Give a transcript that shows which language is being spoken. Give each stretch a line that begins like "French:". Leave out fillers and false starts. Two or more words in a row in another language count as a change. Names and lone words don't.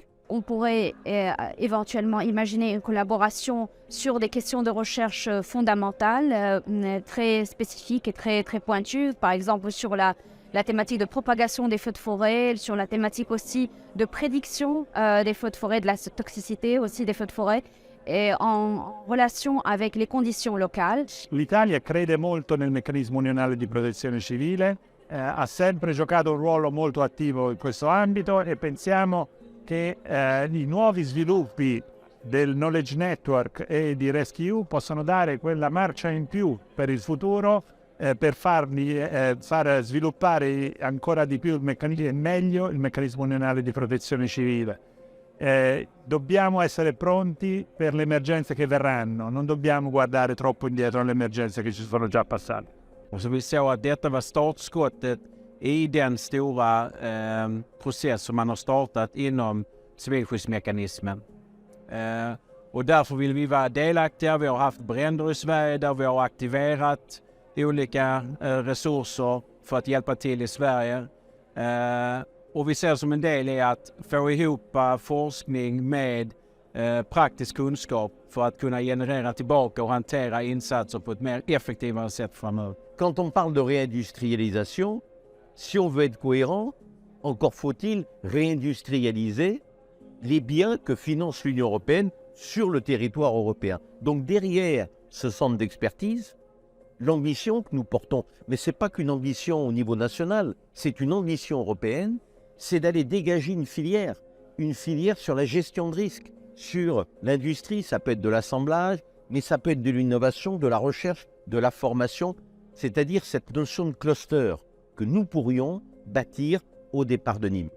French: On pourrait éventuellement imaginer une collaboration sur des questions de recherche fondamentales, très spécifiques et très pointues, par exemple sur la thématique de propagation des feux de forêt, sur la thématique aussi de prédiction des feux de forêt, de la toxicité aussi des feux de forêt, et en relation avec les conditions locales.
Italian: L'Italia crede molto nel meccanismo unionale di protezione civile, ha sempre giocato un ruolo molto attivo in questo ambito e pensiamo che i nuovi sviluppi del Knowledge Network e di RescEU possano dare quella marcia in più per il futuro, per far sviluppare ancora di più meglio il meccanismo unionale di protezione civile. Dobbiamo essere pronti per le emergenze che verranno, non dobbiamo guardare troppo indietro alle emergenze che ci sono già passate.
Swedish: Och så vi såg att detta var startskottet i den stora process som man har startat inom civilskyddsmekanismen. Och därför vill vi vara delaktiga. Vi har haft bränder i Sverige där vi har aktiverat olika resurser för att hjälpa till i Sverige. Och vi ser som en del i att få ihop forskning med praktisk kunskap för att kunna generera tillbaka och hantera insatser på ett mer effektivare sätt framöver.
French: Quand on parle de réindustrialisation, si on veut être cohérent, encore faut-il réindustrialiser les biens que finance l'Union européenne sur le territoire européen. Donc derrière ce centre d'expertise, l'ambition que nous portons, mais ce n'est pas qu'une ambition au niveau national, c'est une ambition européenne, c'est d'aller dégager une filière sur la gestion de risque, sur l'industrie, ça peut être de l'assemblage, mais ça peut être de l'innovation, de la recherche, de la formation, c'est-à-dire cette notion de cluster que nous pourrions bâtir au départ de Nîmes.